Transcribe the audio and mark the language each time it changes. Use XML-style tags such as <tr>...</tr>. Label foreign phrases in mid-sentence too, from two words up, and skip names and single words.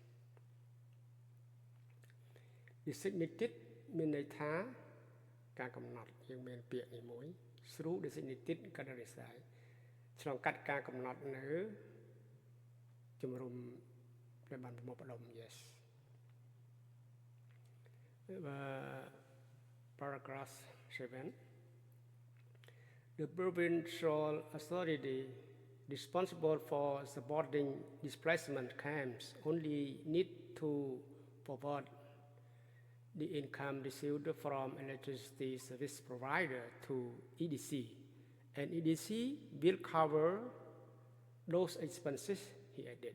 <km>designated មានន័យថាការកំណត់យើងមានពាក្យនេះមួយ</km> <en>through designated gathering site</en> <km>ឆ្លងកាត់ការកំណត់នៅជំរំដែលបានប្រមូលផ្ដុំ Yes</km> <en>paragraph 7 The provincial authority responsible for supporting displacement camps only need to forward the income received from electricity service provider to EDC, and EDC will cover those expenses, he added.</en>